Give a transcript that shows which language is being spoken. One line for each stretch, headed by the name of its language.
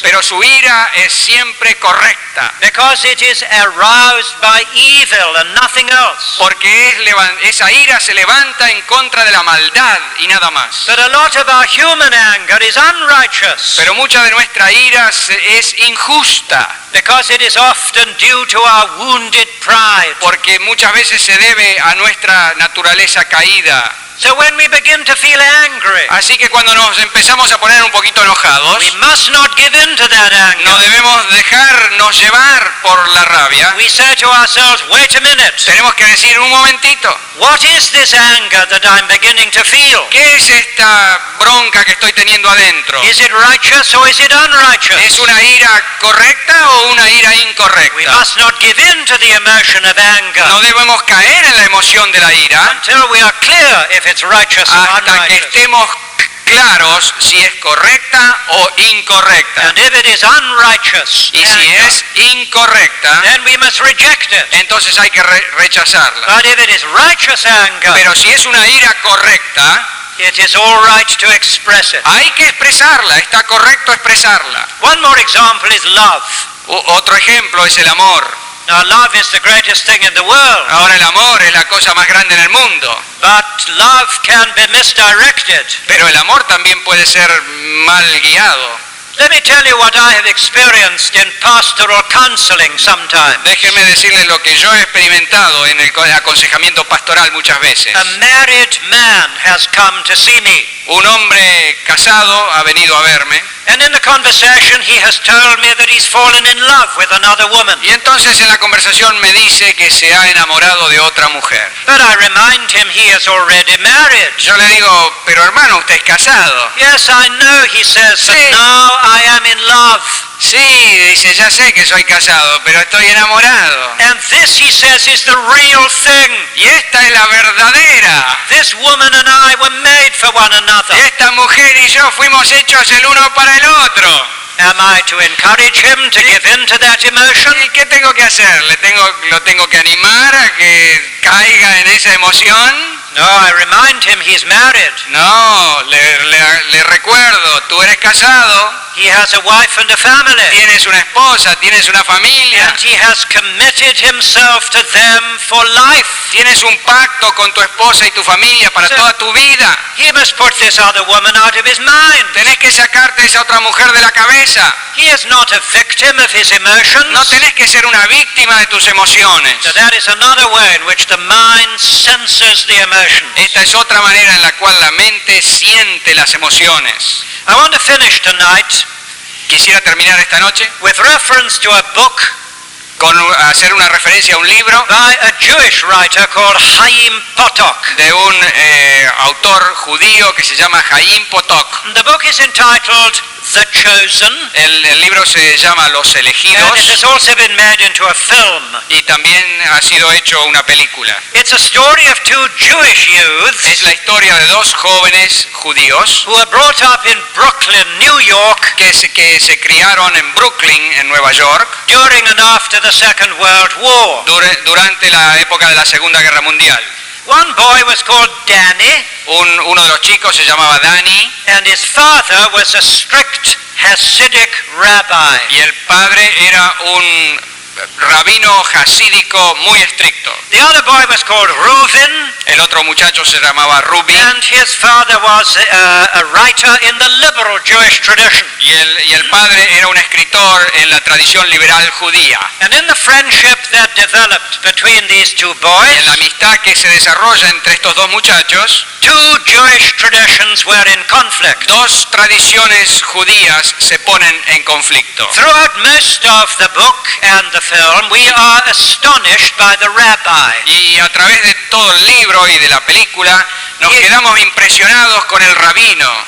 Spanish: pero su ira es siempre correcta,
English: Because it is aroused by evil and nothing else.
Spanish: porque esa ira se levanta en contra de la maldad y nada más.
English: But a lot of our human anger is unrighteous.
Spanish: Pero mucha de nuestra ira es injusta,
English: Because it is often due to our wounded pride.
Spanish: porque muchas veces se debe a nuestra naturaleza caída.
English: So when we begin to feel angry,
Spanish: Así que cuando nos empezamos a poner un poquito enojados,
English: we must not give in to that anger.
Spanish: no debemos dejarnos llevar por la rabia.
English: We say to ourselves, wait a minute,
Spanish: Tenemos que decir un momentito,
English: what is this anger that I'm beginning to feel?
Spanish: ¿qué es esta bronca que estoy teniendo adentro?
English: Is it righteous or is it unrighteous?
Spanish: ¿Es una ira correcta o una ira
English: We
Spanish: incorrecta?
English: must not give in to the emotion of anger
Spanish: No debemos caer en la emoción de la ira
English: until we are clear if it's righteous or
Spanish: hasta que
English: unrighteous.
Spanish: estemos claros si es correcta o incorrecta.
English: And if it is unrighteous
Spanish: Y si
English: anger,
Spanish: es incorrecta,
English: then we must reject it.
Spanish: entonces hay que rechazarla.
English: But if it is righteous anger,
Spanish: Pero si es una ira correcta,
English: it is all right to express it.
Spanish: hay que expresarla, está correcto expresarla.
English: One more example is love.
Spanish: Otro ejemplo es el amor.
English: Now, love is the greatest thing in the world,
Spanish: Ahora el amor es la cosa más grande en el mundo,
English: but love can be misdirected.
Spanish: pero el amor también puede ser mal guiado.
English: Let me tell you what I have experienced in pastoral counseling sometimes.
Spanish: Déjenme decirles lo que yo he experimentado en el aconsejamiento pastoral muchas veces.
English: A married man has come to see me,
Spanish: Un hombre casado ha venido a verme
English: and in the conversation he has told me that he's fallen in love with another woman.
Spanish: y entonces en la conversación me dice que se ha enamorado de otra mujer.
English: But I remind him he is already married.
Spanish: Yo le digo, pero hermano, usted es casado.
English: Yes, I know, he says, but
Spanish: Sí.
English: now I am in love.
Spanish: Sí, dice, ya sé que soy casado, pero estoy enamorado.
English: And this, he says, is the real thing.
Spanish: Y esta es la verdadera.
English: This woman and I were made for one another.
Spanish: Esta mujer y yo fuimos hechos el uno para el otro.
English: Am I to encourage him to give in to that emotion?
Spanish: ¿Y qué tengo que hacer? ¿Lo tengo que animar a que caiga en esa emoción?
English: No, I remind him he's married.
Spanish: No, le recuerdo, tú eres casado,
English: He has a wife and a family.
Spanish: tienes una esposa, tienes una familia,
English: And he has committed himself to them for life.
Spanish: tienes un pacto con tu esposa y tu familia para Sí. toda tu vida.
English: He must put this other woman out of his mind.
Spanish: Tenés que sacarte esa otra mujer de la cabeza.
English: He is not a victim of his emotions.
Spanish: No tenés que ser una víctima de tus emociones.
English: So that is another way in which the mind censors the emotions.
Spanish: Esta es otra manera en la cual la mente siente las emociones.
English: I want to finish tonight
Spanish: Quisiera terminar esta noche
English: with reference to a book
Spanish: con hacer una referencia a un libro
English: by a Jewish writer called Chaim Potok.
Spanish: de un autor judío que se llama Chaim Potok.
English: The book is entitled The Chosen,
Spanish: El libro se llama Los
English: and it
Spanish: Elegidos
English: has also been made into a film.
Spanish: y también ha sido hecho una película.
English: It's a story of two Jewish
Spanish: Es
English: youths
Spanish: la historia de dos jóvenes judíos
English: who were brought up in Brooklyn, New York,
Spanish: que se criaron en Brooklyn, en Nueva York,
English: during and after the Second World War.
Spanish: durante la época de la Segunda Guerra Mundial.
English: One boy was called Danny,
Spanish: Uno de los chicos se llamaba Danny
English: and his father was a strict Hasidic rabbi.
Spanish: y el padre era un rabino hasídico muy estricto.
English: The other boy was called Reuven,
Spanish: El otro muchacho se llamaba Rubi
English: and his father was a writer in the liberal Jewish tradition.
Spanish: y el padre era un escritor en la tradición liberal judía.
English: And in the friendship that developed between these two
Spanish: Y en
English: boys,
Spanish: la amistad que se desarrolla entre estos dos muchachos,
English: two Jewish traditions were in conflict.
Spanish: dos tradiciones judías se ponen en conflicto.
English: Throughout most of the book and the film, we are astonished by the rabbi.
Spanish: Y a través de todo el libro y de la película nos quedamos impresionados con el rabino.